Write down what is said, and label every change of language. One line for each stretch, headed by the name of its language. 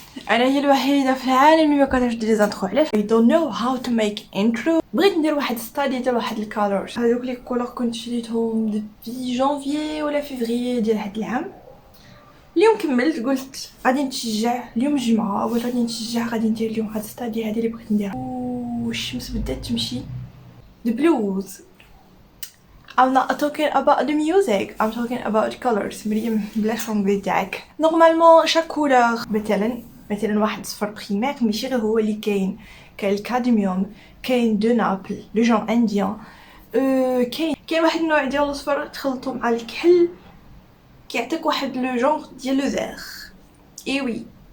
Arabic: انا هي الوحيده في العالم اللي ما كنعرفش ندير لي زانترو. علاش؟
English: I don't know how to make intro.
Arabic: بغيت ندير واحد ستادي ديال واحد الكالورز. هذوك لي كولور كنت شريتهم ديبي جانفيي ولا فيفري ديال هاد العام. اليوم كملت قلت غادي نتشجع، اليوم الجمعه قلت غادي نتشجع، غادي ندير اليوم هاد ستادي هادي اللي بغيت نديرها. والشمس بدات تمشي.
English: The blues. I'm not talking about the music. I'm talking about colors.
Arabic: مريم بلاش رمبي تاعك. نورمالمون شاك كولور مثلا واحد صفر بريمير ماشي غير هو اللي كاين الكادميوم، كاين دو نابل لو جون انديان، كاين واحد النوع ديال الصفر تخلطو مع الكحل كيعطيك واحد لو جون ديال لو فيغ. اي وي.